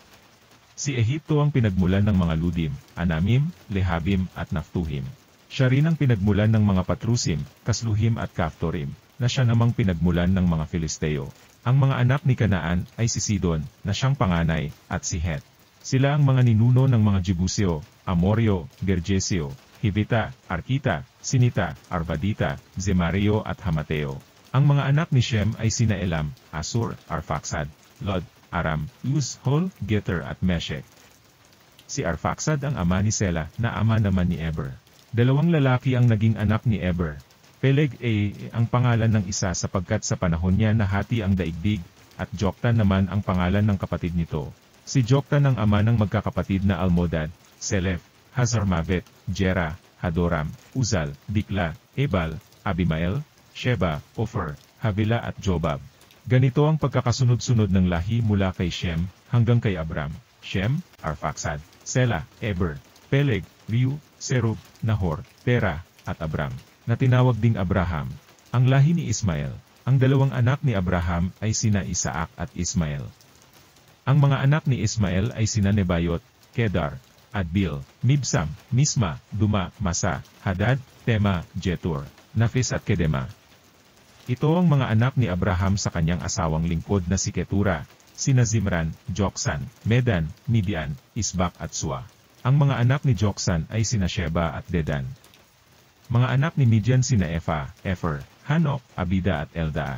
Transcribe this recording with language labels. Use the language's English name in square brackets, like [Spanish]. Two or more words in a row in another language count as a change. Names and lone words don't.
[Filipino] Si Ehipto ang pinagmulan ng mga Ludim, Anamim, Lehabim at Naphtuhim. Siya rin ang pinagmulan ng mga Patrusim, Kasluhim at Kaftorim, na siya namang pinagmulan ng mga Filisteo. Ang mga anak ni Kanaan ay si Sidon, na siyang panganay, at si Het. Sila ang mga ninuno ng mga Jebuseo, Amoryo, Gergeseo, Hivita, Arkita, Sinita, Arvadita, Zemareo at Hamateo. Ang mga anak ni Shem ay sina Elam, Asur, Arphaxad, Lod, Aram, Uz, Hol, Geter at Meshech. Si Arphaxad ang ama ni Sela, na ama naman ni Eber. Dalawang lalaki ang naging anak ni Eber. Peleg ang pangalan ng isa sapagkat sa panahon niya nahati ang daigdig, at Joktan naman ang pangalan ng kapatid nito. Si Joktan ang ama ng magkakapatid na Almodad, Selef, Hazarmavet, Jera, Hadoram, Uzal, Dikla, Ebal, Abimael, Sheba, Ofer, Havila at Jobab. Ganito ang pagkakasunod-sunod ng lahi mula kay Shem, hanggang kay Abram, Shem, Arphaxad, Sela, Eber, Peleg, Reu, Serug, Nahor, Tera, at Abram, na tinawag ding Abraham. Ang lahi ni Ismael. Ang dalawang anak ni Abraham ay sina Isaac at Ismael. Ang mga anak ni Ismael ay sina Nebayot, Kedar, Adbil, Mibsam, Misma, Duma, Masa, Hadad, Tema, Jetur, Nafis at Kedema. Ito ang mga anak ni Abraham sa kanyang asawang lingkod na si Ketura, sina Zimran, Joksan, Medan, Midian, Isbak at Sua. Ang mga anak ni Joksan ay sina Sheba at Dedan. Mga anak ni Midian sina Efa, Efer, Hanok, Abida at Eldaa.